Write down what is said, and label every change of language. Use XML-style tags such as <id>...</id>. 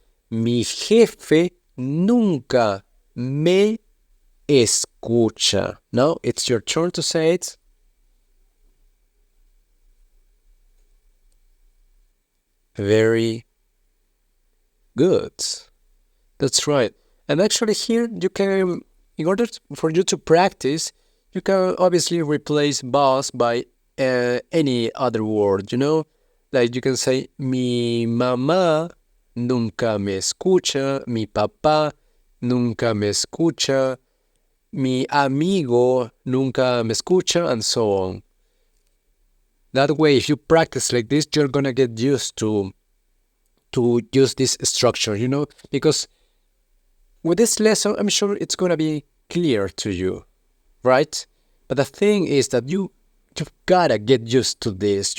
<es>Mi jefe nunca me escucha.</es> <en>Now it's your turn to say it. Very good. That's right. And actually here you can, in order for you to practice, you can obviously replace boss by any other word, you know? Like you can say,</en> <es>mi mamá nunca me escucha, mi papá nunca me escucha, mi amigo nunca me escucha,</es> <en>and so on. That way, if you practice like this, you're gonna get used to use this structure, you know? Because with this lesson, I'm sure it's gonna be clear to you, right? But the thing is that you've gotta get used to this.</en>